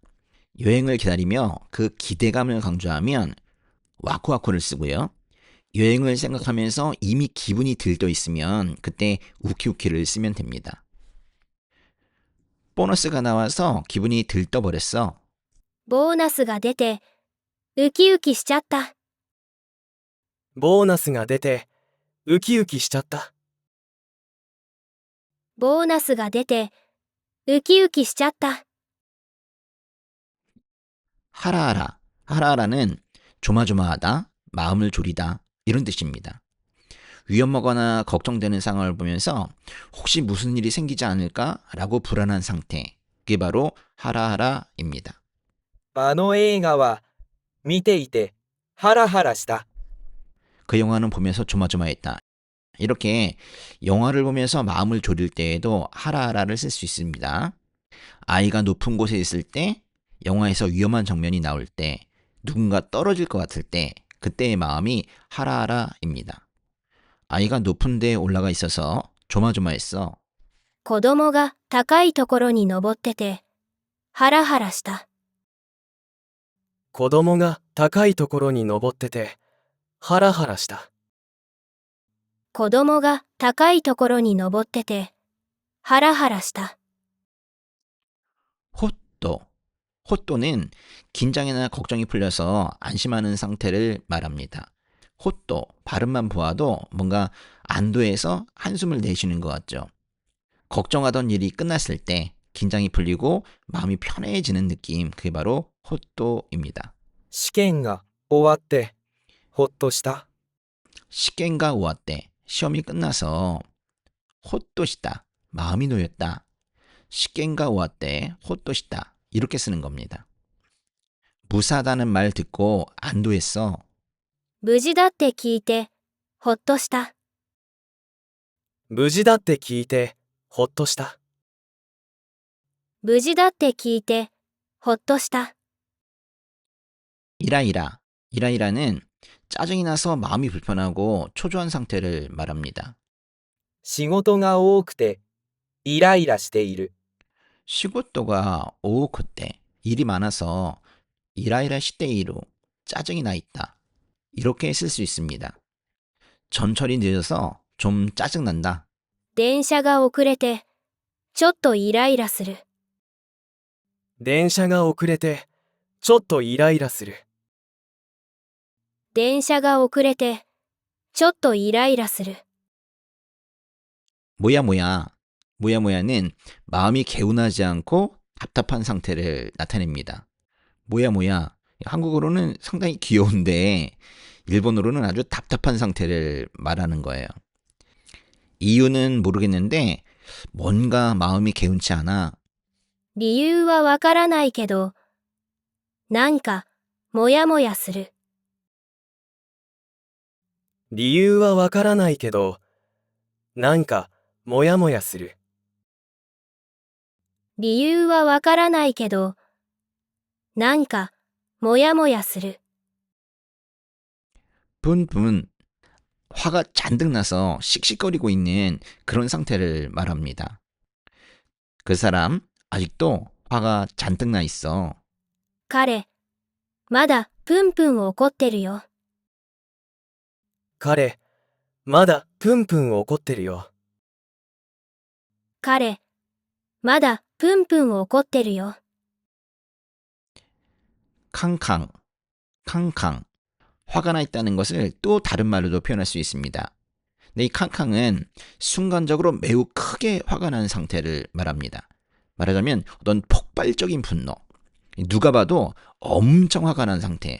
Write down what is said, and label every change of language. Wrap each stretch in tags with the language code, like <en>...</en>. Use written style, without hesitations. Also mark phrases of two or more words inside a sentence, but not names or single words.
<ko>여행을 기다리며 그 기대감을 강조하면 와쿠와쿠를 쓰고요. 여행을 생각하면서 이미 기분이 들떠 있으면 그때 우키우키를 쓰면 됩니다. 보너스가 나와서 기분이 들떠버렸어.</ko> <ja>ボーナスが出てウキウキしちゃった。ボーナスが出てウキウキしちゃった。ボーナスが出てウキウキしちゃった。</ja> <ko>하라하라, 하라하라는 조마조마하다, 마음을 졸이다 이런 뜻입니다. 위험하거나 걱정되는 상황을 보면서 혹시 무슨 일이 생기지 않을까라고 불안한 상태, 그게 바로 하라하라입니다.</ko> <ja>あの映画は見ていてハラハラした。</ja> <ko>그 영화는 보면서 조마조마했다. 이렇게 영화를 보면서 마음을 졸일 때에도 하라하라를 쓸 수 있습니다. 아이가 높은 곳에 있을 때, 영화에서 위험한 장면이 나올 때, 누군가 떨어질 것 같을 때, 그때의 마음이 하라하라입니다. 아이가 높은 데에 올라가 있어서 조마조마했어.</ko> <ja>子供が高いところに登っててハラハラした。子供が高いところに登っててハラハラした。子供が高いところに登ってて、ハラハラした。</ja> <ko>호또. 호또는 긴장이나 걱정이 풀려서 안심하는 상태를 말합니다. 호또, 발음만 보아도 뭔가 안도해서 한숨을 내쉬는 것 같죠. 걱정하던 일이 끝났을 때 긴장이 풀리고 마음이 편해지는 느낌, 그게 바로 호또입니다.</ko> <ja>試験が終わって、ほっとした。試験が終わって,</ja> <ko>시험이 끝나서</ko> <ja>ほっとした,</ja> <ko>마음이 놓였다.</ko> <ja>試験が終わって、ほっとした,</ja> <ko>이렇게 쓰는 겁니다. 무사하다는 말 듣고 안도했어.</ko> <ja>無事だって聞いて、ほっとした。無事だって聞いて、ほっとした。無事だって聞いて、ほっとした。</ja> <ko>이라이라. 이라이라는 짜증이 나서 마음이 불편하고 초조한 상태를 말합니다.</ko> <ja>仕事が多くて、イライラしている。仕事が多くて</ja> <ko>일이 많아서</ko> <ja>イライラしている</ja> <ko>짜증이 나 있다. 이렇게 쓸 수 있습니다. 전철이 늦어서 좀 짜증난다.</ko> <ja>電車が遅れて、ちょっとイライラする。電車が遅れて、ちょっとイライラする。電車が遅れて、ちょっとイライラする。</ja> <ko>뭐야. 뭐야는 마음이 개운하지 않고 답답한 상태를 나타냅니다. 뭐야. 한국어로는 상당히 귀여운데 일본어로는 아주 답답한 상태를 말하는 거예요. 이유는 모르겠는데 뭔가 마음이 개운치 않아.</ko> <ja>理由はわからないけど、なんか、もやもやする。理由はわからないけど、なんか、もやもやする。理由はわからないけど、なんか、もやもやする。</ja> <ko>분분. 화가 잔뜩 나서 씩씩거리고 있는 그런 상태를 말합니다. 그 사람 아직도 화가 잔뜩 나 있어.</ko> <ja>彼、まだプンプン怒ってるよ。彼、まだプンプン怒ってるよ。彼、まだプンプン怒ってるよ。</ja> <ko>캉캉. 화가 나 있다는 것을 또 다른 말로도 표현할 수 있습니다. 근데 이 캉캉은 순간적으로 매우 크게 화가 난 상태를 말합니다. 말하자면 어떤 폭발적인 분노. 누가 봐도 엄청 화가 난 상태.</ko>